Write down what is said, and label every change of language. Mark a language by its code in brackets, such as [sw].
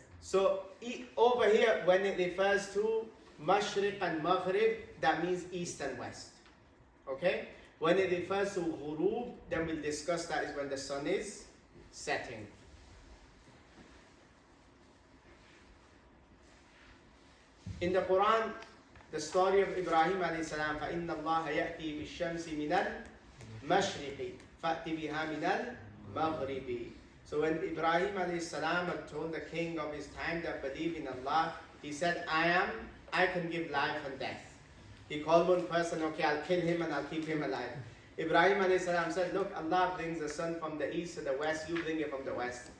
[en] So over here, when it refers to Mashriq and Maghrib, that means east and west. Okay? When it refers to Ghurub, then we'll discuss that is when the sun is setting. In the Quran, the story of Ibrahim alayhi salam, [ar] فَإِنَّ اللَّهَ يَأْتِي بِالشَّمْسِ مِنَ الْمَشْرِقِ فَأْتِ بِهَا مِنَ الْمَغْرِبِ. [en] So when Ibrahim alayhi salam had told the king of his time that believe in Allah, he said, I can give life and death. He called one person, okay, I'll kill him and I'll keep him alive. Ibrahim alayhi salam said, look, Allah brings the sun from the east to the west, you bring it from the west.